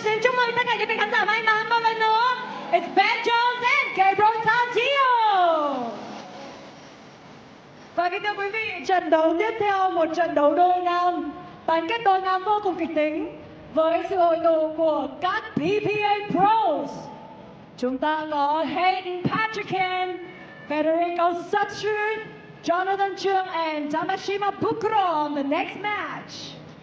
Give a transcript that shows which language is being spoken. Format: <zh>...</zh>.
<vi>Xin chúc mừng tất cả những vị khán giả may mắn một lần nữa.</vi> <en>It's Ben Jones and Gabriel Tadeo.</en> <vi>Và kính thưa quý vị, trận đấu tiếp theo một trận đấu đôi nam, bán kết đôi nam vô cùng kịch tính với sự hội tụ của các PPA Pros. Chúng ta có Hayden Patricken, Federico Satsu, Jonathan Chung, and Tamashima Bukuro</vi> <en>on the next match.</en>